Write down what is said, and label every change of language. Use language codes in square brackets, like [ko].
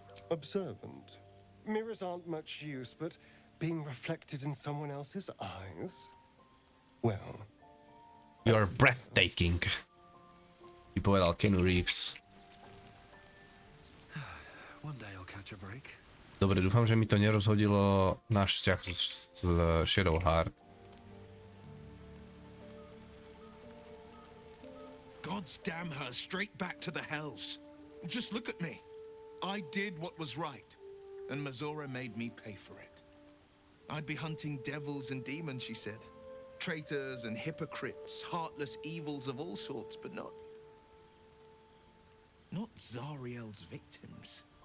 [en] Observant. Mirrors aren't much use, but being reflected in someone else's eyes? Well... You're breathtaking. [sk] Ty povedal Keanu Reeves. [en] One day I'll catch a break. [sk] Dobre, dúfam, že mi to nerozhodilo náš vzťah s Shadowheart. [en] God's damn her straight back to the hells. Just look at me. I did what was right, and Mizora made me pay for it. I'd be hunting devils and demons, she said. Traitors and hypocrites, heartless evils of all sorts, but not Zariel's victims.